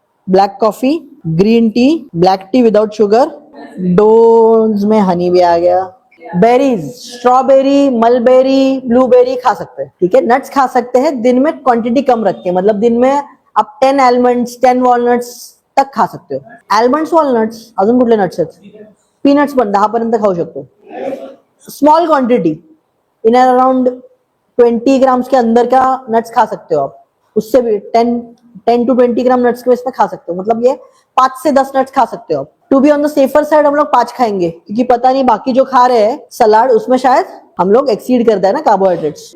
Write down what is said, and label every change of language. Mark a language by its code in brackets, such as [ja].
[hi] Black coffee, green tea, black T without sugar, dance में हनी भी आ गया। बेरीज, स्ट्रॉबेरी, मलबेरी, ब्लूबेरी खा सकते हैं, ठीक है। नट्स खा सकते हैं, दिन में क्वांटिटी कम रख के, मतलब दिन में आप 10 आलमंड्स, 10 वॉलनट्स तक खा सकते हो। [mr] आलमंड्स, वॉलनट्स, अजून कुठले नट्स आहेत? पीनट्स पण 10 पर्यंत खाऊ शकतो, [hi] small quantity, in around 20 grams के अंदर का नट्स खा सकते हो आप। उससे भी 10 to 20 ग्राम नट्स के इसमें खा सकते हो, मतलब ये 5 से 10 नट्स खा सकते हो आप। [en] to be on the safer side [hi] हम लोग 5 खाएंगे, क्योंकि पता नहीं बाकी जो खा रहे हैं सलाद उसमें शायद हम लोग एक्सीड करता है ना कार्बोहाइड्रेट्स।